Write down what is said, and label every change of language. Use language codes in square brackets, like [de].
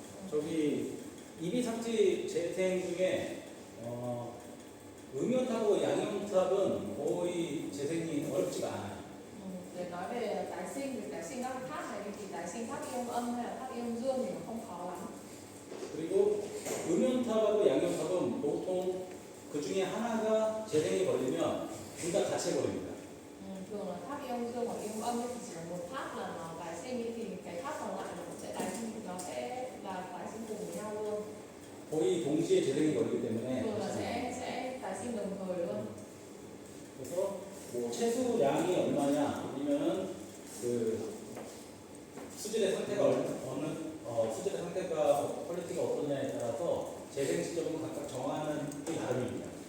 [ko] 우리 재생 중에 음연탑하고 양연탑은 거의 재생이 어렵지가 않아요. [vi] Để nói về tái sinh thì tái sinh các tháp này thì tái sinh tháp ion âm hay là tháp ion dương thì nó không khó lắm. [ko] 그리고 음연탑하고 양연탑은 보통 그 중에 하나가 재생이 걸리면 둘 다 같이 걸립니다. [vi] Thường là tháp ion dương hoặc ion âm thì chỉ là một tháp là nó tái sinh thì cái tháp còn lại nó sẽ tái sinh, nó sẽ là tái sinh cùng với nhau luôn. [ko] 거의 동시에 재생이 걸리기 때문에 [vi] Thường là sẽ tái sinh đồng thời luôn. [ko] 그래서 뭐 채수량이 얼마냐 아니면은 그 수질의 상태가 수질의 상태가 퀄리티가 어떠냐에 따라서 재생 시점은 각각 정하는 게 나름입니다.